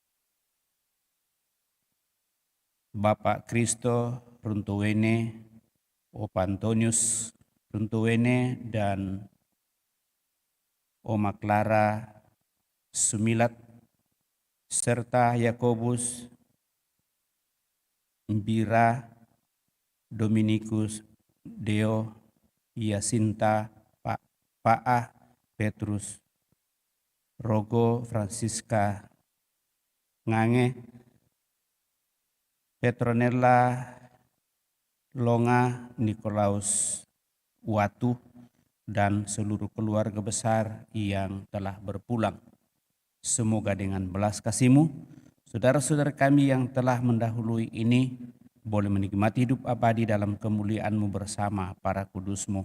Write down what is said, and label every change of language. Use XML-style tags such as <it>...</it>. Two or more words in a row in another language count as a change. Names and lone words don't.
<id>Bapak Kristo Runtuwene, Opa Antonius Runtuwene, dan Oma Clara Sumilat, serta Yakobus, Mbira, Dominikus, Deo, Yasinta, Paah, Petrus, Rogo, Francisca, Ngange, Petronella, Longa, Nikolaus Watu, dan seluruh keluarga besar yang telah berpulang. Semoga dengan belas kasih-Mu, saudara-saudara kami yang telah mendahului ini boleh menikmati hidup abadi dalam kemuliaan-Mu bersama para kudus-Mu.</id>